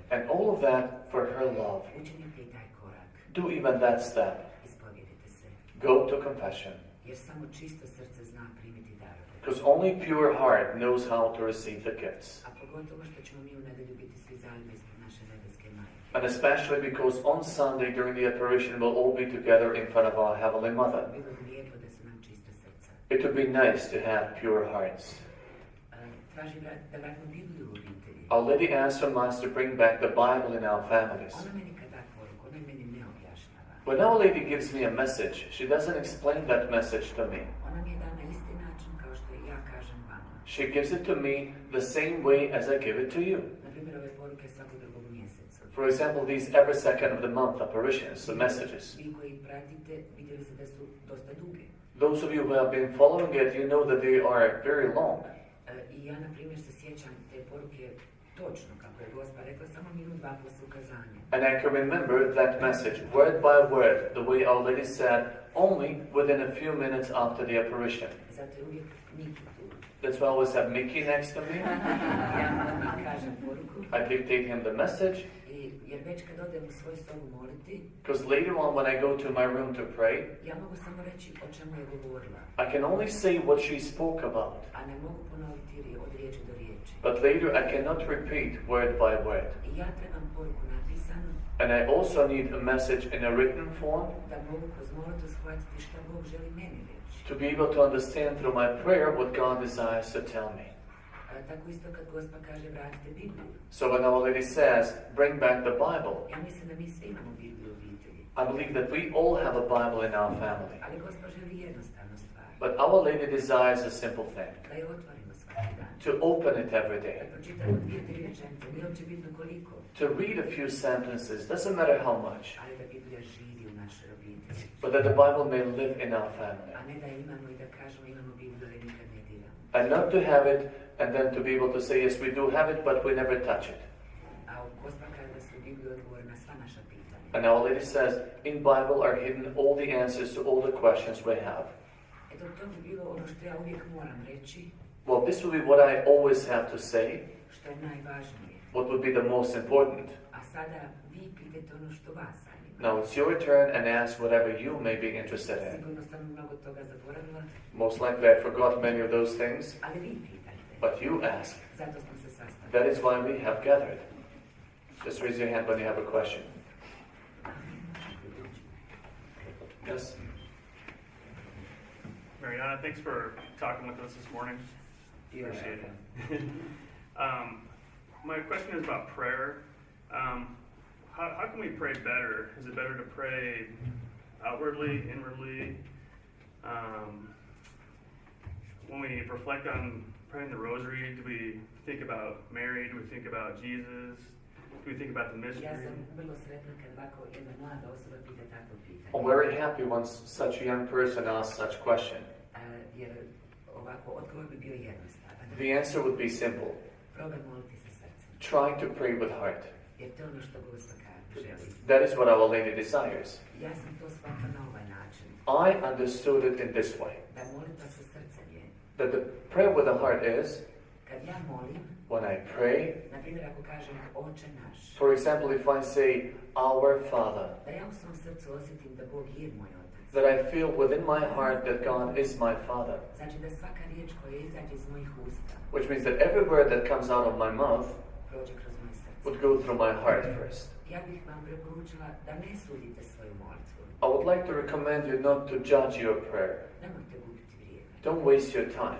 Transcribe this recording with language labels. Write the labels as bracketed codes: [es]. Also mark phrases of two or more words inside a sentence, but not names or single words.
[en] and all of that for her love. [hr] Učinite i taj korak. [en] Do even that step. [hr] Ispovijedite se. [en] Go to confession. [hr] Jer samo čisto srce zna primiti darove. [en] Because only pure heart knows how to receive the gifts. [hr] A pogotovo što ćemo mi u nedelju biti svi zajedno ispred naše nebeske majke. [en] And especially because on Sunday during the apparition we'll all be together in front of our Heavenly Mother. [hr] Bilo bi lijepo da su nam čista srca. [en] It would be nice to have pure hearts. [hr] Traži da vratimo Bibliju u obitelji. [en] Our Lady asks from us to bring back the Bible in our families. [hr] Ona meni kad da poruku, ona meni ne objašnjava. [en] When Our Lady gives me a message, she doesn't explain that message to me. [hr] Ona mi je da na isti način kao što i ja kažem vama. [en] She gives it to me the same way as I give it to you. [hr] Na primjer, ove poruke svakog drugog mjeseca. [en] For example, these every second of the month apparitions, the messages. [hr] Vi koji pratite, vidjeli ste da su dosta duge. [en] Those of you who have been following it, you know that they are very long. [hr] I ja, na primjer, se sjećam te poruke točno, kako je Gospa rekla, samo minut, 2 poslije ukazanja. [en] And I can remember that message, word by word, the way Our Lady said, only within a few minutes after the apparition. [hr] Zato je uvijek Niki tu. [en] That's why I always have Mickey next to me. [hr] Ja mu kažem poruku, [en] I dictate him the message, [hr] jer već kad odem u svoju sobu moliti, [en] because later on when I go to my room to pray, [hr] ja mogu samo reći o čemu je govorila, [en] I can only say what she spoke about. [hr] a ne mogu ponoviti od riječi do riječi. [en] But later I cannot repeat word by word. [hr] I ja trebam poruku napisanu, [en] And I also need a message in a written form [hr] da mogu kroz molitvu shvatiti šta Bog želi meni reći. [en] to be able to understand through my prayer what God desires to tell me. [hr] Tako isto kad Gospa kaže vratite Bibliju. [en] So when Our Lady says, bring back the Bible, [hr] Ja mislim da mi svi imamo Bibliju u obitelji. [en] I believe that we all have a Bible in our family. [hr] Ali Gospa želi jednostavnu stvar. [en] But Our Lady desires a simple thing. [hr] Da je otvorimo svaki dan. [en] To open it every [hr] Da [en] day. [hr] pročitamo 2-3 rečenice, nije uopće bitno koliko, [en] To read a few sentences, doesn't matter how much. [hr] ali da Biblija živi u našoj obitelji. [en] But that the Bible may live in our family. [hr] A ne da imamo i da kažemo imamo Bibliju, ali nikad ne diramo. [en] And not to have it and then to be able to say, yes, we do have it, but we never touch it. [hr] A Gospa kaže da su u Bibliji odgovor na sva naša pitanja. [en] And Our Lady says, in Bible are hidden all the answers to all the questions we have. [hr] Eto, to bi bilo ono što ja uvijek moram reći, [en] Well, this will be what I always have to say, [hr] što je najvažnije. [en] what would be the most important. [hr] A sada vi pitajte ono što vas zanima. [en] Now it's your turn and ask whatever you may be interested in. [hr] Sigurno sam mnogo toga zaboravila, [en] Most likely I forgot many of those things, [hr] ali vi pitajte. [en] but you ask. [hr] Zato smo se sastali. [en] That is why we have gathered. Just raise your hand when you have a question. Yes? Mirjana, thanks for talking with us this morning. Appreciate it. My question is about prayer. How can we pray better? Is it better to pray outwardly, inwardly? When we reflect on praying the rosary, do we think about Mary? Do we think about Jesus? Do we think about the [hr] Ja [en] mystery? [hr] sam vrlo sretna kad ovako jedna mlada osoba pita takvo pitanje. [en] I'm very happy when such a young person asks such a question. [hr] Jer ovako odgovor bi bio jednostavan. [en] The answer would be simple. [hr] Probaj moliti sa srcem. [en] Trying to pray with heart. [hr] Jer to je ono što Gospa želi. [en] That is what Our Lady desires. [hr] Ja sam to shvatila na ovaj način. [en] I understood it in this way. [hr] Da molitva sa srcem je. [en] That the prayer with the heart is, [hr] Kad ja molim, [en] when I pray, [hr] na primjer ako kažem Oče naš, [en] for example, if I say, Our Father, [hr] da ja u svom srcu osjetim da Bog je moj otac. [en] that I feel within my heart that God is my Father. [hr] Znači da svaka riječ koja izađe iz mojih usta [en] Which means that every word that comes out of my mouth [hr] prođe kroz moje srce. [en] would go through my heart first. [hr] Ja bih vam preporučila da ne sudite svoju molitvu. [en] I would like to recommend you not to judge your prayer. [hr] Nemojte gubiti vrijeme. [en] Don't waste your time,